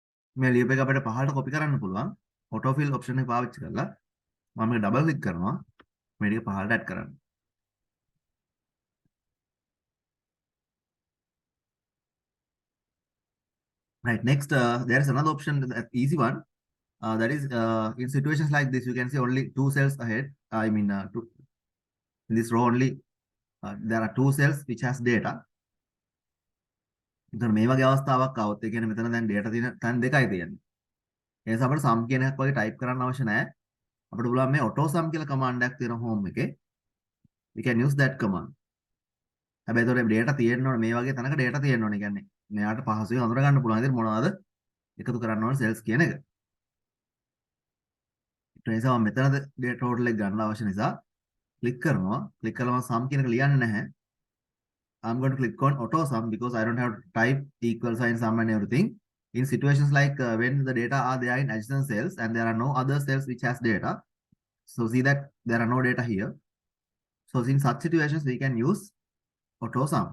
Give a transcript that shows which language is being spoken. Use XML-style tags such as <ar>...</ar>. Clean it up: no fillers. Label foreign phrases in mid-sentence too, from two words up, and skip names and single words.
<si>මේ ලියුප් එක අපිට පහළට කොපි කරන්න පුළුවන්.</si> <en>auto fill option</en> <si>එක පාවිච්චි කරලා මම මේක</si> <en>double click</en> <si>කරනවා. මේ ටික පහළට ඇඩ් කරන්න.</si> <en>Right, next, there is another option, that easy one. That is, in situations like this, you can see only two cells ahead. I mean, in this row only, there are two cells which has data.</en> <si>එතකොට මේ වගේ අවස්ථාවක් આવොත් ඒ කියන්නේ මෙතන දැන් data තියෙන තැන් දෙකයි තියෙන්නේ. ඒ නිසා අපිට sum කියන එකක් වගේ type කරන්න අවශ්‍ය නැහැ. අපිට පුළුවන් මේ</si> <en>auto sum</en> <si>කියලා command එකක් තියෙනවා home එකේ.</si> <en>We can use that command.</en> <si>හැබැයි ඒතකොට data තියෙන්න ඕනේ මේ වගේ තැනක data තියෙන්න ඕනේ. කියන්නේ මෙයාට පහසුවෙන් අඳුර ගන්න පුළුවන් විදිහට මොනවද එකතු කරන්න ඕනේ cells කියන එක. ඒ නිසා මම මෙතනද</si> <en>data total</en> <si>එක ගන්න අවශ්‍ය නිසා click කරනවා. click කළා මම sum කියන එක ලියන්නේ නැහැ.</si> <en>I'm going to click on auto sum because I don't have to type equal sign sum and everything. In situations like when the data are there in adjacent cells and there are no other cells which has data. So see that there are no data here. So in such situations, we can use auto sum.</en>